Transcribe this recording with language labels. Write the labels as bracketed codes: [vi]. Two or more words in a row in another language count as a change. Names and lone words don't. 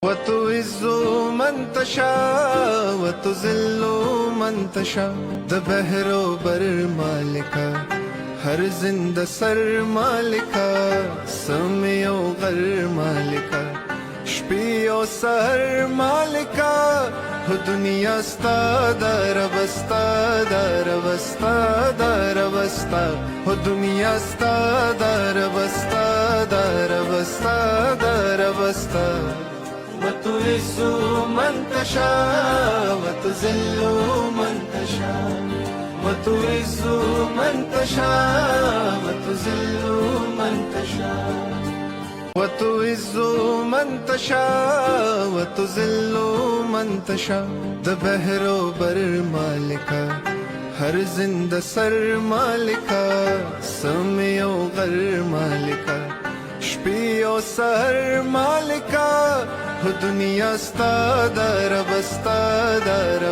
[ar] وتعز من تشاء وتذل من تشاء [ps] د بحرو بر مالکا ہر زندہ سر مالکا سمیو غر مالکا شپیو سر مالکا ہو دنیا ستا دربستا دربستا دربستا ہو دنیا ستا دربستا دربستا دربستا [ar] وتعز من تشاء وتذل من تشاء وتعز من تشاء وتذل من تشاء وتعز من تشاء وتذل من تشاء [ps] د بحرو بر مالکا ہر زندہ سر مالکا سمیو غر مالکا شپیو سر مالکا ہو دنیا ستا دربستا در